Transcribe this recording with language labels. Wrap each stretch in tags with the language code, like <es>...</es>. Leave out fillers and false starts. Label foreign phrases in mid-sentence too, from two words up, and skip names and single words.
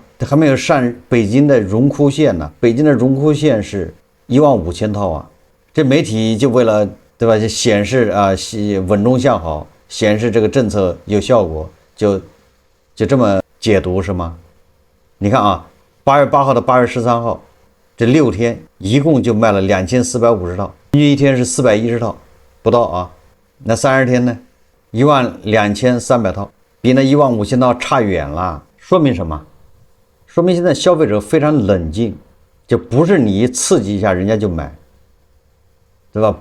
<zh>這還沒有上北京的榮枯線呢，北京的榮枯線是15000套這媒體就為了對吧，就顯示穩中向好，顯示這個政策有效果，就這麼解讀是嗎？你看8月8號到8月13號這6 天一共就賣了2450套，平均一天是410套不到那30天呢12300套，比那15000套差遠了。說明什麼？說明現在消費者非常冷靜，就不是你一刺激一下人家就買，對吧？</zh>